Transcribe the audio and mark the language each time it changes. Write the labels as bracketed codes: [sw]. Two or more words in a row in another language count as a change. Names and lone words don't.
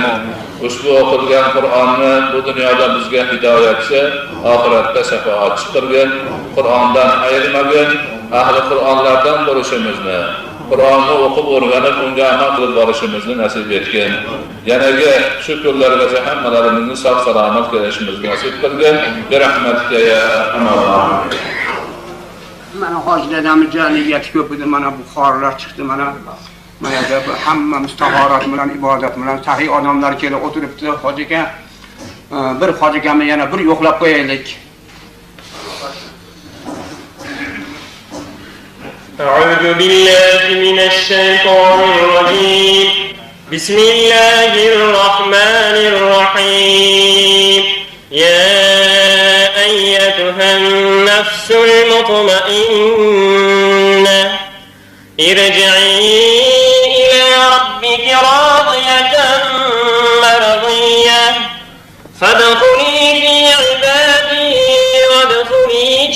[uz] Ushbu o'qilgan Qur'onni bu dunyoda bizga hidoyatchi, oxiratda shafoatchi qilgin. Qur'ondan ayirmagin, ahli Qur'onlardan bo'lishimizni, Qur'onni o'qib o'rganib, unga amal qilib borishimizni nasib etgin. Yanaga shu kunlargacha hammalarimizni sog' salomat kelishimizni nasib qilgin. [ar] برحمتك يا أرحم الراحمين. [uz] Mana hoji dadamiz jaliyati ko'p edi, mana bu xorlar chiqdi, mana bu hammamiz tahorat bilan, ibodat bilan sahih odamlar kelib o'tiribdi. Hoji aka, bir hoji akani yana bir yo'qlab qo'yaylik. [ar] أعوذ بالله من الشيطان الرجيم. بسم الله الرحمن الرحيم. يا أيتها النفس المطمئنة ارجعي إلى ربك راضية مرضية فادخلي في عبادي وادخلي